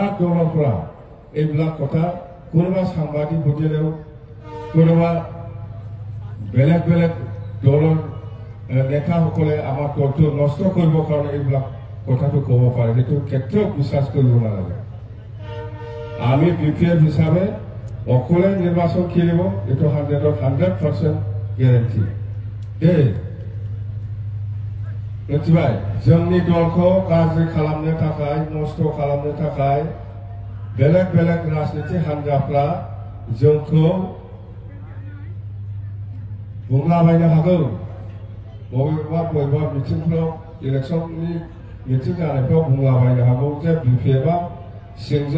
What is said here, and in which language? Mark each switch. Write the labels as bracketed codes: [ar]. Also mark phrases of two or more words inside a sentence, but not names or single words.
[as] দলৰ পৰা এইবিলাক কথা কোনোবা সাংবাদিক সুধিলেও কোনোবা বেলেগ বেলেগ দলৰ নেতাসকলে আমাৰ দলটো নষ্ট কৰিবৰ কাৰণে এইবিলাক কথাটো ক'ব পাৰে সেইটো কেতিয়াও বিশ্বাস কৰিব নালাগে আমি BPF হিচাপে অকলে নিৰ্বাচন খেলিব এইটো 100% গ্যাৰান্টি দেই [brx] मिथिबाय जोंनि दलखौ गाज्रि खालामनो थाखाय नष्ट खालामनो थाखाय बेलेग बेलेग राजनीति हान्जाफ्रा जोंखौ बुंलाबायनो हागौ बबेबा मिटिंफ्राव इलेक्शननि मिटिं जानायफ्राव बुंलाबायनो हागौ जे BPFआ सिंजों